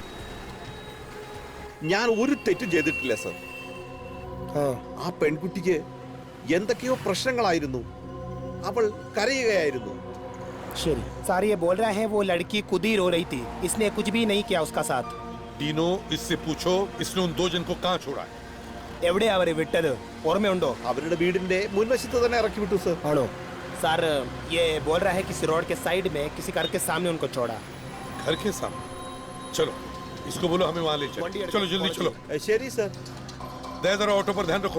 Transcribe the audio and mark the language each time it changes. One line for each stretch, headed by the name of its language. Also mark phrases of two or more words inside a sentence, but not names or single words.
Malayalam: ഞാൻ ഒരു തെറ്റും ചെയ്തിട്ടില്ല സർ. ആ പെൺകുട്ടിക്ക് എന്തൊക്കെയോ പ്രശ്നങ്ങളായിരുന്നു. അവൾ കരയുകയായിരുന്നു.
Hindi: शरी सर, ये बोल रहा है वो लड़की खुद ही रो रही थी, इसने कुछ भी नहीं किया उसका साथ। डीनो, इससे पूछो इसने उन दो जन को कहाँ छोड़ा है?
Malayalam: എവിടെ അവരെ വിട്ടത് ഓർമ്മയുണ്ടോ? അവരുടെ വീടിന്റെ മുൻവശത്ത് തന്നെ ഇറക്കി വിട്ടു സർ. ആണോ?
Hindi: सर ये बोल रहा है किसी रोड के साइड में किसी घर के सामने उनको छोड़ा। घर के सामने? चलो इसको बोलो हमें वहां ले चलो। चलो जल्दी चलो।
Malayalam: ശരി സർ.
Hindi: दे जरा ऑटो पर ध्यान रखो।